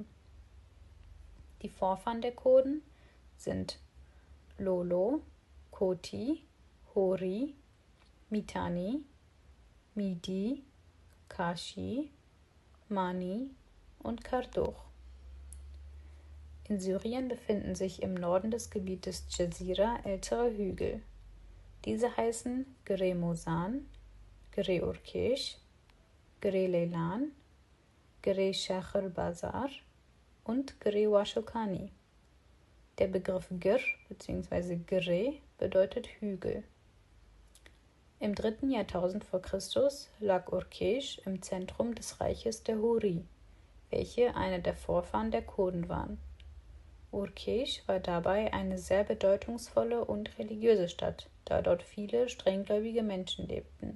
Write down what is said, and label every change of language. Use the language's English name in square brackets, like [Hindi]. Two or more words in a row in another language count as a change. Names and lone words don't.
[German] Die Vorfahren der Kurden sind Lolo, Koti, Hori, Mitanni, Midi, Kashi, Mani und Karduch. In Syrien befinden sich im Norden des Gebietes Dschazira ältere Hügel. Diese heißen Gere Mosan, Gere Urkesh, Gere Leilan, Gere Shachar Bazar und Gere Washokani. Der Begriff Gir bzw. Gere bedeutet Hügel. Im 3. Jahrtausend vor Christus lag Urkesh im Zentrum des Reiches der Huri, welche eine der Vorfahren der Kurden waren. Urkesh war dabei eine sehr bedeutungsvolle und religiöse Stadt, da dort viele strenggläubige Menschen lebten.